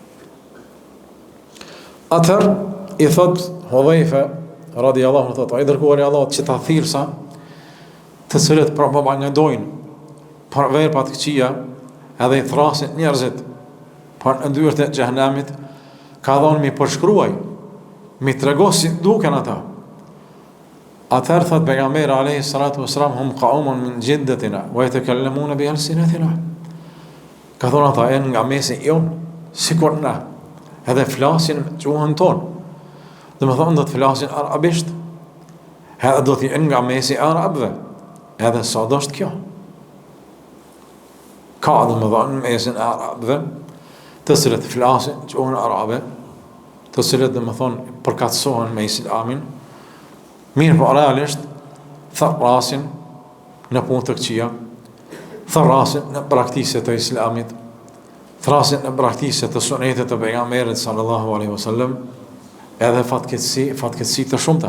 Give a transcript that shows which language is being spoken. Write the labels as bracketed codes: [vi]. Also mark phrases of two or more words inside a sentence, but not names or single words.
[sq] Atër, i thot Hudhaifa [ar] رضي الله عنه, [sq] thot, ai dërguari i Allahut që ta thirrsa, të cilët propagandojnë për vepra të këqija, edhe i thrasin njerëzit për ndyrët e xhehenamit, ka thonë mi përshkruaj, mi trego si duken ata. Atër thot pejgamberi [ar] عليه الصلاة والسلام هم قوم من جلدتنا ويتكلمون بألسنتنا. [sq] Ka thonë ata janë nga mesi jon, sikur na, edhe flasin me gjuhën tonë. Dhe me thonë do të flasin arabisht, edhe do të jenë nga mesi arabëve, edhe sa do është kjo. Ka dhe me thonë mesin arabëve, të cilët flasin gjuhën arabe, të cilët dhe me thonë përkatësohen me islamin, mirë po realisht, thrasin në punë të këqija, thrasin në praktikë të islamit, thrasin në praktikë të sunetit të pejgamberit [ar] صلى الله عليه وسلم, [sq] edhe fatkeqësi të shumta.